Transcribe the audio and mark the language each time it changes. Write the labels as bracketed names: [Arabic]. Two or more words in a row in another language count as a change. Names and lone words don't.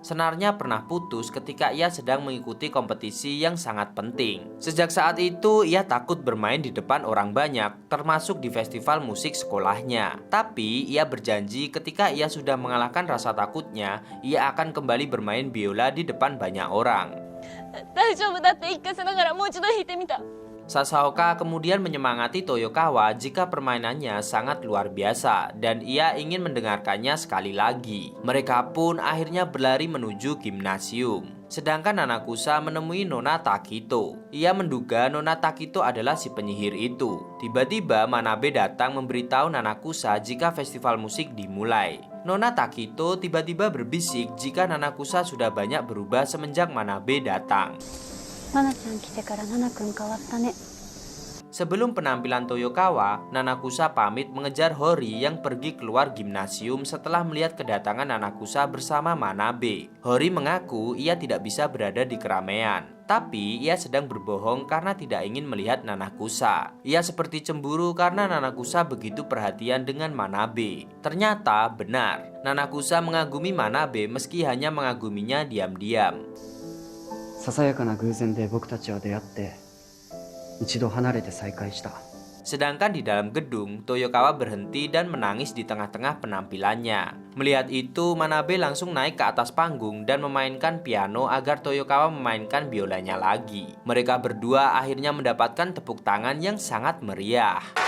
[Indonesian] Senarnya pernah putus ketika ia sedang mengikuti kompetisi yang sangat penting. Sejak saat itu ia takut bermain di depan orang banyak, termasuk di festival musik sekolahnya. Tapi ia berjanji ketika ia sudah mengalahkan rasa takutnya, ia akan kembali bermain biola di depan banyak orang. [Japanese] 大丈夫だって一回さながらもう一度弾いてみた。 [Indonesian] Sasaoka kemudian menyemangati Toyokawa jika permainannya sangat luar biasa dan ia ingin mendengarkannya sekali lagi. Mereka pun akhirnya berlari menuju gimnasium. Sedangkan Nanakusa menemui Nona Takito. Ia menduga Nona Takito adalah si penyihir itu. Tiba-tiba Manabe datang memberitahu Nanakusa jika festival musik dimulai. Nona Takito tiba-tiba berbisik jika Nanakusa sudah banyak berubah semenjak Manabe datang. [Japanese] ナナちゃん来てからナナくん変わったね。 [Indonesian] Sebelum penampilan Toyokawa, Nanakusa pamit mengejar Hori yang pergi keluar gimnasium setelah melihat kedatangan Nanakusa bersama Manabe. Hori mengaku ia tidak bisa berada di keramaian, tapi ia sedang berbohong karena tidak ingin melihat Nanakusa. Ia seperti cemburu karena Nanakusa begitu perhatian dengan Manabe. Ternyata benar, Nanakusa mengagumi Manabe meski hanya mengaguminya diam-diam. [Japanese] ささやかな偶然で僕たちは出会って一度離れて再会した。 [Indonesian] Sedangkan di dalam gedung, Toyokawa berhenti dan menangis di tengah-tengah penampilannya. Melihat itu, Manabe langsung naik ke atas panggung dan memainkan piano agar Toyokawa memainkan biolanya lagi. Mereka berdua akhirnya mendapatkan tepuk tangan yang sangat meriah.